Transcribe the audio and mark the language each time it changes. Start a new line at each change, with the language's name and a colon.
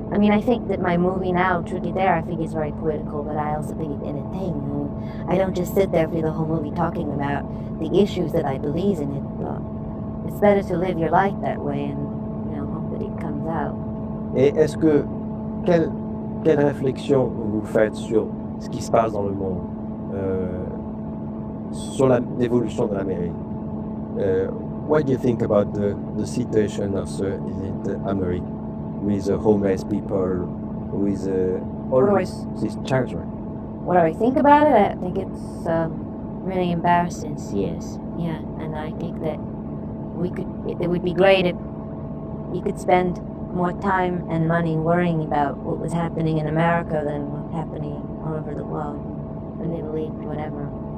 English: I think that my movie now, Truly There, I think is very political, but I also think it's entertaining. I don't just sit there for the whole movie talking about the issues that I believe in it, but it's better to live your life that way and, hope that it comes out.
French: Et est-ce que, quelle réflexion vous faites sur ce qui se passe dans le monde, sur l'évolution de l'Amérique?
English: What do you think about the situation of America with the homeless people, with always these children? What do I think about it? I think it's really embarrassing. Yes, yeah, and I think that it would be great if you could spend more time and money worrying about what was happening in America than what's happening all over the world, in Italy, whatever.